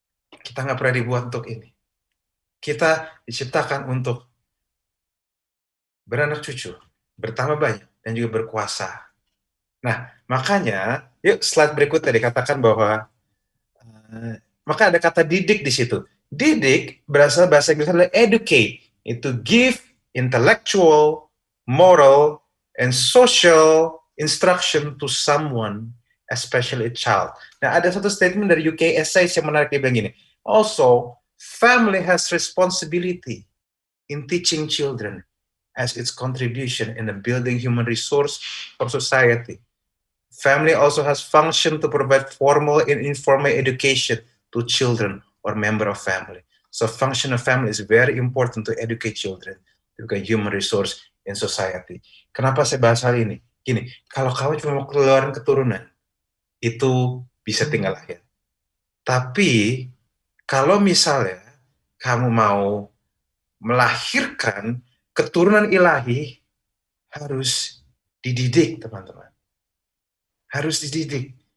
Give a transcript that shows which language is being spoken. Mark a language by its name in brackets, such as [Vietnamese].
[Indonesian] Kita nggak pernah dibuat untuk ini. Kita diciptakan untuk beranak cucu, bertambah banyak, dan juga berkuasa. Nah, makanya, yuk slide berikutnya dikatakan bahwa maka ada kata didik di situ. Didik berasal bahasa Inggris adalah [English] educate. [Indonesian] Itu [English] give intellectual, moral, and social instruction to someone, especially a child. [Indonesian] Nah, ada satu statement dari UK Essays yang menarik, dia bilang gini. [English] Also, family has responsibility in teaching children as its contribution in the building human resource for society. Family also has function to provide formal and informal education to children or member of family. So function of family is very important to educate children to become human resource in society. [Indonesian] Kenapa saya bahas hal ini? Gini, kalau kamu cuma mau keluarin keturunan, itu bisa tinggal lahir. Tapi kalau misalnya kamu mau melahirkan keturunan ilahi, harus dididik, teman-teman. Harus dididik.